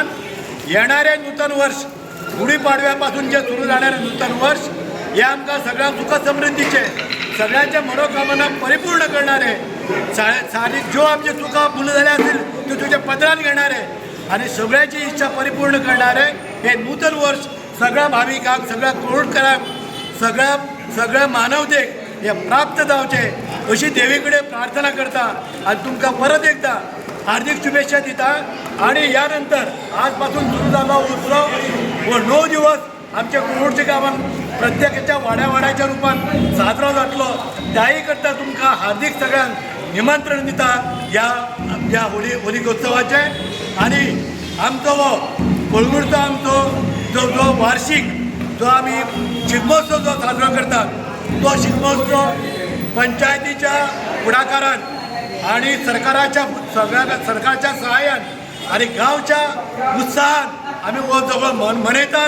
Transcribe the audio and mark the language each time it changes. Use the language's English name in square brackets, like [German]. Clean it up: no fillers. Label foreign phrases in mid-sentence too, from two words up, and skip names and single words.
[Konkani] येणारे नूतन वर्ष गुढीपाडव्यापासून जे सुरू जाणारे नूतन वर्ष हे आमकां सगळ्या सुख समृद्धीचे, सगळ्यांच्या मनोकामना परिपूर्ण करणारे, सारी जो आमचे चुका भूल झाल्या असतील ते तुझ्या पदरात घेणारे आणि सगळ्याची इच्छा परिपूर्ण करणारे हे नूतन वर्ष सगळ्या भाविकांक, सगळ्या कोळकरांक, सगळ्या मानवतेक हे प्राप्त जावचे अशी देवीकडे प्रार्थना करता. आणि तुमकां परत एकदा हार्दिक शुभेच्छा दिता. आणि यानंतर आजपासून सुरू झाला उत्सव व 9 दिवस आमच्या कोळवडच्या गावात प्रत्येकाच्या वाड्याच्या रूपात साजरा जातलो. त्याही करता तुमकां हार्दिक सगळ्यांक निमंत्रण दिता या होलिकोत्सवाचे. आणि आमचो हो कोळवडचो आमचो जो वार्षिक जो आम्ही शिगमोत्सव जो साजरा करतात तो शिगमोत्सव पंचायतीच्या पुढाकारान आणि सरकारच्या सहाय्यान आणि गावच्या उत्साहान आम्ही हो सगळं मनयतात.